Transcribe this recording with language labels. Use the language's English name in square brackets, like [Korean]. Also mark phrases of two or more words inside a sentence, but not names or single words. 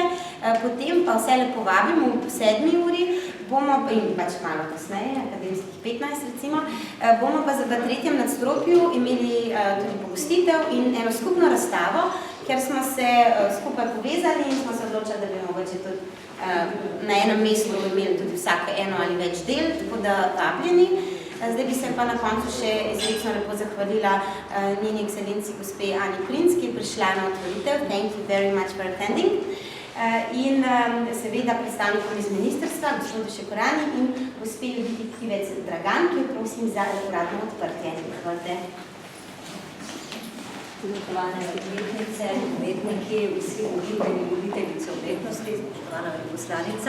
[Slovenian] Potem pa vse lepo vabimo v 7 uri, bomo, in pač malo kasneje, akademskih 15 recimo, bomo pa v tretjem nadstropju imeli tudi pogostitev in eno skupno razstavo, ker smo se skupaj povezali in smo se odločili, da bi mogoče tudi na enem mestu imeli tudi vsake eno ali več del, tako da vabljeni. Zdaj bi se pa na koncu še izredno lepo zahvalila njeni ekscelenci gospe Ani Princ, ki je prišla na otvoritev. [English] Thank you very much for attending. [Slovenian] In seveda predstavnikom iz ministrstva, gospodu Šekorani in gospe Juditi Kivec Dragan, ki jo prosim za uradno odprtje. Hvala. Spoštovane umetnice, umetniki, vsi voditelji, voditeljice umetnosti, spoštovana veleposlanica.